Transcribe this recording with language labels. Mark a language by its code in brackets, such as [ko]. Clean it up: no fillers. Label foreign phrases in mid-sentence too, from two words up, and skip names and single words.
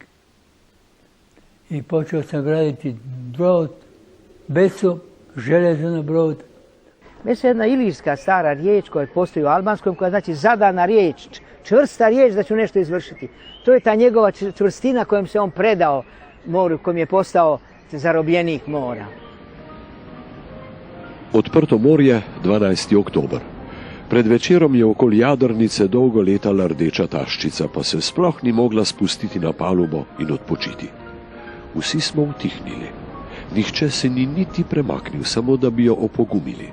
[hr] I počeo sam graditi brod, Beso, železana brod. Beso je jedna ilirska stara riječ koja postoji u albanskom, koja znači zadana riječ, čvrsta riječ da ću nešto izvršiti. To je ta njegova čvrstina kojom se on predao moru, kojim je postao zarobljenik mora. [sl] Odprto morje, 12. oktober. Pred večerom je okoli jadrnice dolgo letala rdeča taščica, pa se sploh ni mogla spustiti na palubo in odpočiti. Vsi smo utihnili. Nihče se ni niti premaknil, samo da bi jo opogumili.